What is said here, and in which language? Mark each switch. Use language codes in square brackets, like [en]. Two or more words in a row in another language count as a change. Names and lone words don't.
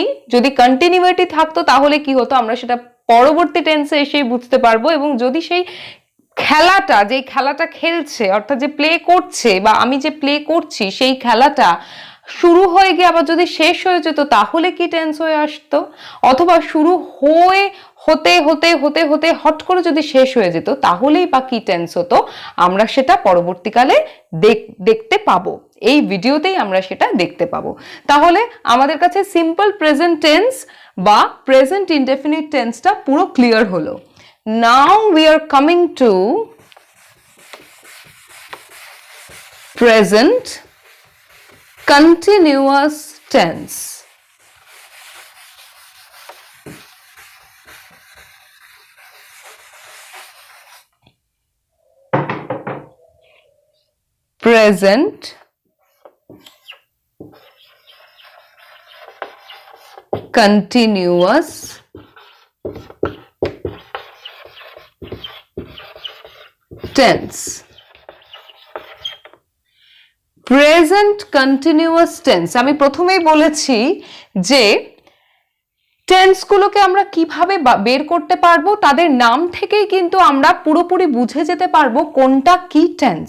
[bn] যদি কন্টিনিউইটি থাকতো তাহলে কি হতো আমরা সেটা পরবর্তী টেন্সে এসেই বুঝতে পারবো, এবং যদি সেই খেলাটা যে খেলাটা খেলছে অর্থাৎ যে প্লে করছে বা আমি যে প্লে করছি সেই খেলাটা শুরু হয়ে গিয়ে আবার যদি শেষ হয়ে যেত তাহলে কি টেন্স হয়ে আসতো, অথবা শুরু হয়ে হতে হতে হতে হতে হট করে যদি শেষ হয়ে যেত তাহলেই বা কি টেন্স হতো, আমরা সেটা পরবর্তীকালে দেখতে পাবো, এই ভিডিওতেই আমরা সেটা দেখতে পাবো। তাহলে আমাদের কাছে [en] simple present tense [bn] বা [en] present indefinite tense [bn] পুরো ক্লিয়ার হলো। [en] now we are coming to present continuous tense. Present continuous tense. present continuous tense, [bn] আমি প্রথমেই বলেছি যে টেন্সগুলোকে আমরা কিভাবে বের করতে পারবো, তাদের নাম থেকেই কিন্তু আমরা পুরোপুরি বুঝে যেতে পারবো কোনটা কি টেন্স।